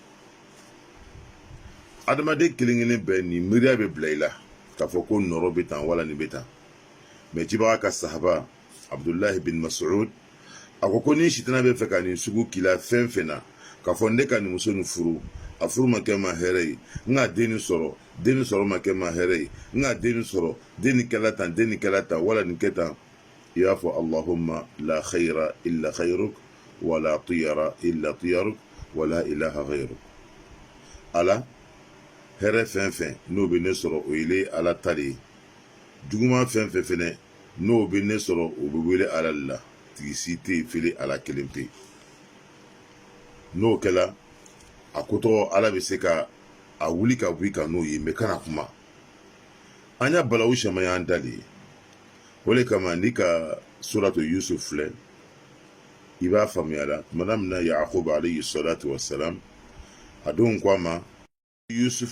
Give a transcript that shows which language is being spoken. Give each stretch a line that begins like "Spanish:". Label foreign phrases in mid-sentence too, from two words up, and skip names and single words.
Bambara: adamaden kelen kelen bɛɛ ni miiriya bɛ bila i la k'a fɔ ko nɔrɔ bɛ tan wala nin bɛ tan mɛ cibaga ka sahaba abdullahi bin mas'ud a ko ni sitana bɛ fɛ ka nin sugu kila fɛn fɛn na k'a fɔ ne ka nin muso nin furu a furu ma kɛ ma hɛrɛ ye n ka den nin sɔrɔ ma kɛ ma hɛrɛ ye n ka den nin sɔrɔ den nin kɛla tan wala nin kɛ tan i y'a fɔ
Arabic: اللهم لا خير إلا خيرك ولا طير إلا طيرك ولا إله غيرك
Bambara: ala hɛrɛ fɛn fɛn n'o bɛ ne sɔrɔ o ye ala ta de ye juguman fɛn fɛn fɛnɛ n'o bɛ ne sɔrɔ o bɛ wele ala la tigi si tɛ yen fili ala kelen pe n'o kɛla a ko tɔgɔ ala bɛ se ka a wuli ka bɔ i kan n'o ye mɛ kana kuma an y'a balawu caman y'an da de ye o de kama ni ka suratu yusuf filɛ i b'a faamuya la tumana min na yakubu
Arabic: عليه الصلاة والسلام
Bambara: a don ko a ma yusuf